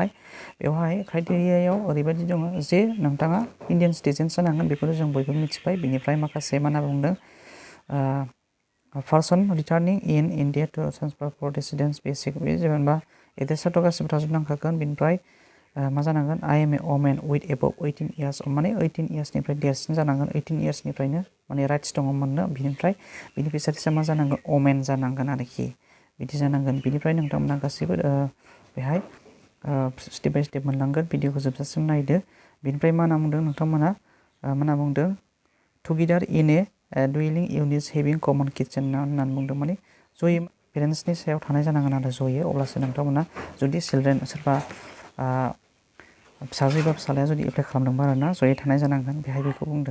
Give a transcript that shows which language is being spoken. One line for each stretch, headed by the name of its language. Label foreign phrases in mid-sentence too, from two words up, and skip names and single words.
Bodo: बेवहाय क्राइटेरियायाव ओरैबायदि दङ जे नोंथाङा
English: Indian citizen
Bodo: जानांगोन बेखौथ' जों बयबो मिथिबाय। बेनिफ्राय माखासे मा होनना बुंदों
English: person returning in India to transfer for residence basis
Bodo: बे जेनेबा एड्रेसाथ' गासिबो थाजोबनांखागोन। बिनिफ्राय मा जानांगोन
English: I am a woman with above 18 years
Bodo: माने 18 इयार्सनिफ्राय देरसिन जानांगोन। 18 इयार्सनिफ्रायनो माने राइट्स दङ मोननो। बिनिफ्राय बेनिफिसारिसआ मा जानांगोन वमेन जानांगोन आरोखि बिदि जानांगोन। बिनिफ्राय नोंथांमोना गासिबो बेहाय
English: step by step
Bodo: मोनलांगोन। भिडिअखौ जोबजासिम नायदो। बिनिफ्राय मा होनना बुंदों नोंथांमोना मा होनना बुंदों
English: together in a dwelling units having common kitchen
Bodo: होननानै बुंदों माने जयै पेरेन्ट्सनि सायाव थानाय जानांगोन आरो जयै अब्लासो नोंथांमोना जुदि चिलड्रेन सोरबा फिसाजो एबा फिसालाया जुदि एप्लाइ खालामदोंबा आरोना जयै थानाय जानांगोन बेहाय बेखौ बुंदों।